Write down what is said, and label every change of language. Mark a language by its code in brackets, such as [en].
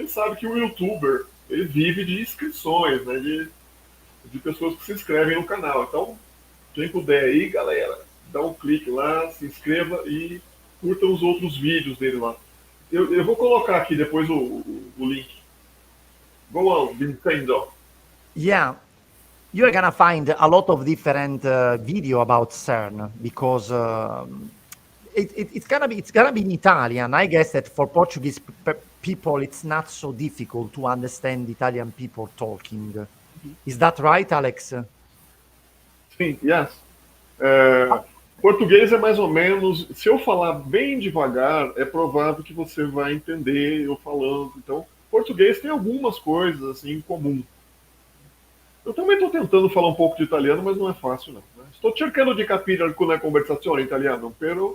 [pt] A gente sabe que o YouTuber, ele vive de inscrições, né, de pessoas que se inscrevem no canal. Então, quem puder aí, galera, dá um clique lá, se inscreva e curta os outros vídeos dele lá. Eu vou colocar aqui depois o link. [en] Go on, Vincenzo. Yeah, you're gonna find a lot of different video about CERN, because it's gonna be in Italian. I guess that for Portuguese people, it's not so difficult to understand Italian people talking. Is that right, Alex? [pt] Sim, [en] yes. [pt] Português é mais ou menos, se eu falar bem devagar, é provável que você vai entender eu falando. Então, português tem algumas coisas assim em comum. Eu também estou tentando falar um pouco de italiano, mas não é fácil, não. [it] Sto cercando di capire alcune conversazioni in italiano, però...